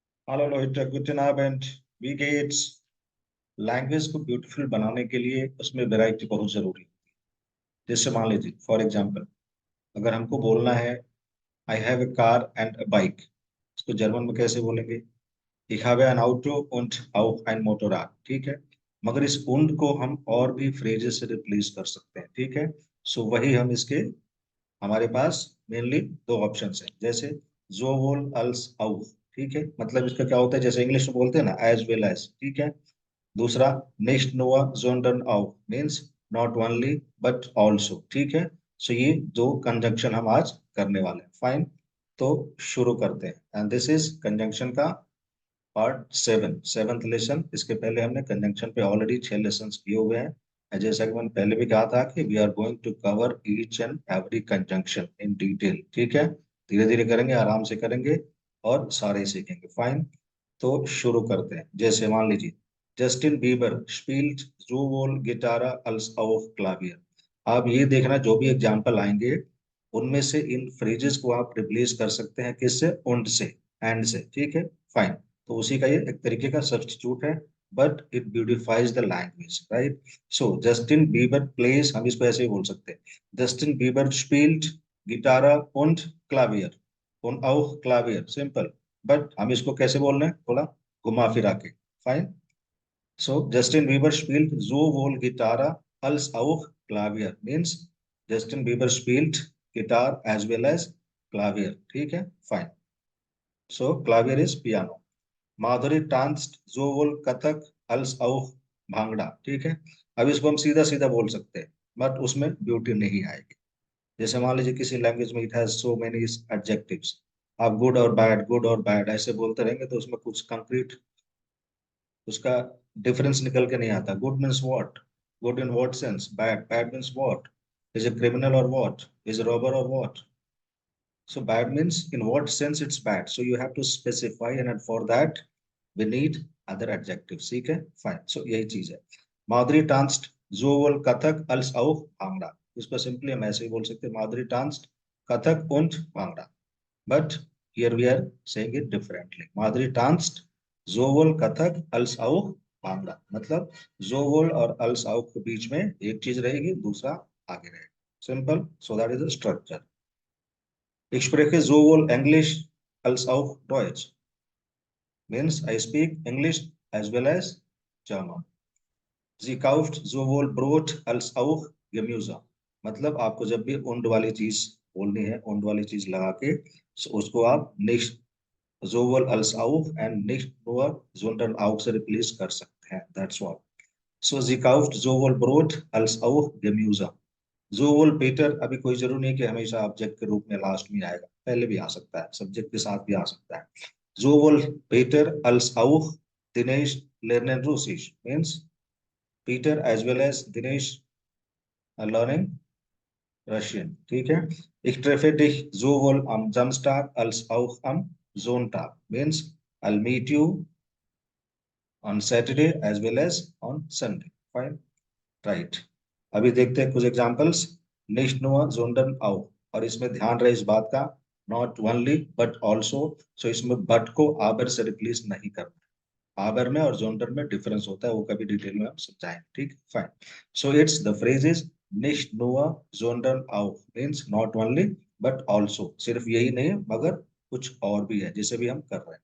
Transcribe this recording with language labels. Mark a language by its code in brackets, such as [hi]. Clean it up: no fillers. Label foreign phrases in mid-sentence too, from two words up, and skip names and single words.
[hi] हेलो लोहित, [de] guten Abend, wie geht's? [hi] लैंग्वेज को ब्यूटीफुल बनाने के लिए उसमें वैरायटी बहुत जरूरी है। जैसे मान लीजिए [en] for example, [hi] अगर हमको बोलना है [en] I have a car and a bike, [hi] इसको जर्मन में कैसे बोलेंगे? [de] Ich habe ein Auto und auch ein Motorrad, [hi] ठीक है। मगर इस und को हम और भी फ्रेजेस से रिप्लेस कर सकते हैं, ठीक है। सो वही हम इसके हमारे पास मेनली दो ऑप्शंस हैं। जैसे [de] sowohl als auch, [hi] ठीक है, मतलब इसका क्या होता है, जैसे इंग्लिश में बोलते हैं ना [en] as well as, [hi] ठीक है। दूसरा [de] nicht nur sondern auch [hi] मीन्स [en] not only but also, [hi] ठीक है। सो ये दो कंजंक्शन हम आज करने वाले हैं, फाइन। तो शुरू करते हैं, [en] and this is conjunction [hi] का [en] part seven, seventh lesson. [hi] इसके पहले हमने कंजंक्शन पे ऑलरेडी 6 लेसन किए हुए हैं। जैसा कि मैंने पहले भी कहा था कि [en] we are going to cover each and every conjunction in detail, [hi] ठीक है। धीरे धीरे करेंगे, आराम से करेंगे और सारे सीखेंगे, फाइन। तो शुरू करते हैं। जैसे मान लीजिए जस्टिन बीबर [de] spielt sowohl Gitarre als auch Klavier. [hi] आप ये देखना, जो भी एग्जाम्पल आएंगे उनमें से इन फ्रेजेस को आप रिप्लेस कर सकते हैं किससे? und से, and से, ठीक है, फाइन। तो उसी का ये एक तरीके का सब्स्टिट्यूट है, [en] but it beautifies the language, [hi] राइट। सो जस्टिन बीबर प्लेज, हम इसको ऐसे ही बोल सकते हैं, जस्टिन बीबर [de] spielt Gitarre und Klavier, und auch Klavier, [hi] सिंपल। बट हम इसको कैसे बोल रहे हैं, थोड़ा घुमा फिरा के, फाइन। [de] So Justin Bieber spielt sowohl Gitarre als auch Klavier. [en] Means Justin Bieber spielt guitar as well as Klavier. [hi] ठीक है, [en] fine. So Klavier is piano. [hi] माधुरी डांस्ड [de] sowohl कथक als auch भांगड़ा, [hi] ठीक है। अब इसको हम सीधा सीधा बोल सकते हैं, बट उसमें ब्यूटी नहीं आएगी। जैसे मान लीजिए किसी लैंग्वेज में [en] it has so many adjectives, [hi] आप गुड और बैड ऐसे बोलते रहेंगे तो उसमें कुछ कंक्रीट उसका डिफरेंस निकल के नहीं आता। [en] good means what, good in what sense, bad, bad means what, is a criminal or what, is ए क्रिमिनल और व्हाट, इज a robber or what. So bad means in what sense it's bad, so you have to specify, and for that we need other adjectives, [hi] ठीक है, फाइन। सो यही चीज है। माधुरी डांस्ड [de] sowohl कथक als auch भांगड़ा, [hi] इसको सिंपली हम ऐसे ही बोल सकते हैं, माधुरी डांस्ड कथक und भांगड़ा। [en] But here we are saying it differently. [hi] Madhuri danced [de] Zowol Kathak als auch [hi] भांगड़ा, मतलब जोवोल और [de] als auch [hi] के बीच में एक चीज रहेगी, दूसरा आगे रहेगा, सिंपल। [en] so that is the structure. [de] Ich spreche sowohl Englisch als auch Deutsch, [en] means I speak English as well as German. [de] Sie kauft sowohl Brot als auch Gemüse, [hi] मतलब आपको जब भी उंड वाली चीज बोलनी है, उंड वाली चीज लगा के उसको आप [de] nicht sowohl als auch [hi] and [de] nicht nur sondern auch [hi] से रिप्लेस कर सकते हैं, [en] that's all. [de] So sie kauft sowohl Brot als auch Gemüse. sowohl Peter, [hi] अभी कोई जरूरी नहीं कि हमेशा ऑब्जेक्ट के रूप में लास्ट में आएगा, पहले भी आ सकता है, सब्जेक्ट के साथ भी आ सकता है। [de] sowohl Peter als auch Dinesh lernen Russisch, [en] means Peter as well as Dinesh are learning Russian, [hi] ठीक है। [de] Ich treffe dich sowohl am Samstag als auch am Sonntag, [en] means I'll meet you on Saturday as well as on Sunday. Fine, right. [hi] अभी देखते हैं कुछ एग्जांपल्स। [de] nicht nur sondern auch, [hi] और इसमें ध्यान रहे इस बात का, [en] not only but also. [hi] सो इसमें बट को आबर से रिप्लेस नहीं करना। आबर में और जोंडर में डिफरेंस होता है, वो कभी डिटेल में हम समझाएंगे, ठीक, फाइन। [en] so it's the phrase is [de] nicht nur sondern auch [en] means not only but also, [hi] सिर्फ यही नहीं मगर कुछ और भी है, जिसे भी हम कर रहे हैं।